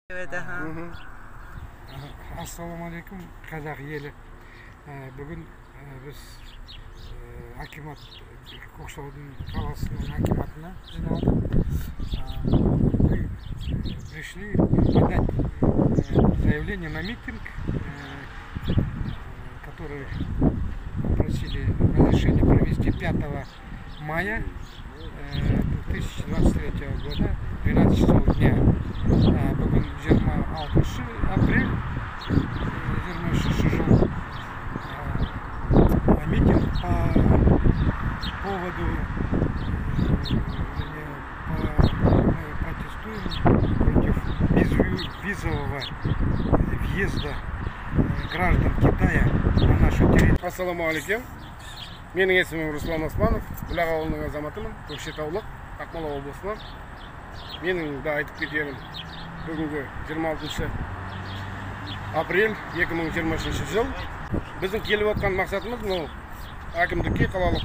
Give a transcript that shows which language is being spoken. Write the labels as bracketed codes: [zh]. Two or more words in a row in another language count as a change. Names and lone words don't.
[tr] Evet, aha. [kk] Assalamualaikum қазақ елі. Бүгін біз акимат Көкшетаудың қаласының акиматына жиналдық. [ru] Мы пришли подать заявление на митинг, который просили разрешение провести 5 мая 2023 года, 12 часов дня. [kk] Бүгін 26 апрель 26 жыл. [ru] Митинг по поводу, мы протестуем против безвизового въезда граждан Китая на нашу территорию. [kk] Ассаламуалейкум. Менің есімім Руслан Османов, Бұлақ ауылының азаматымын, Көкшетаулық, Ақмола облысынан. Менің да айтып кетерім, бүгінгі 26 апрель 2023 жыл. Біздің келіп отқан мақсатымыз мынау әкімдікке қалалық.